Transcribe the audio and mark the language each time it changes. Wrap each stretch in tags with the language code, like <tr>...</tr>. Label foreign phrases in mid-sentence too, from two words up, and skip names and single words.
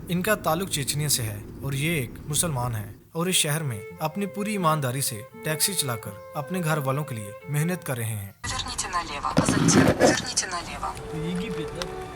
<hi>इनका ताल्लुक चेचनिया से है और ये एक मुसलमान है और इस शहर में अपनी पूरी ईमानदारी से टैक्सी चलाकर अपने घर वालों के लिए मेहनत कर रहे हैं।</hi> <ru>Поверните налево, а затем поверните налево. Египет, да?</ru>